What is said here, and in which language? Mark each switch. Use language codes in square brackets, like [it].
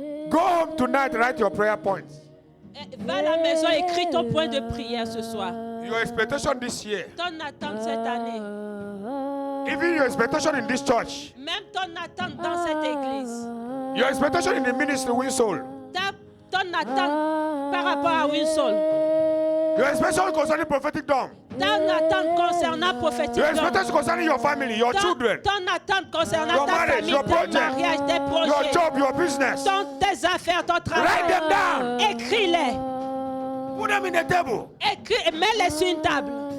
[en] Go home tonight, write your prayer points. [fr] Va à la maison, écris ton point de prière ce soir. [en] Your expectation this year. [fr] Ton attente cette année. [en] Even your expectation in this church. [fr] Même ton attente dans cette église. [en] Your expectation in the ministry, win soul. [fr] Ton attente par rapport à Winsol. [en] Your expectation concerning prophetic dom. [fr] Ton attente concernant prophétique. [en] Your expectation concerning your family, your children. [fr] Ton attente concernant [en] Your [fr] ta [en] marriage, [fr] famille, [en] your [fr] ton [en] project, [fr] mariage, tes projets. [en] your job, your business. [fr] Tes affaires, ton travail. [en] Write them down. [fr] Écris-les. [en] Put them in the table. [fr] Écris, mets-les sur une table.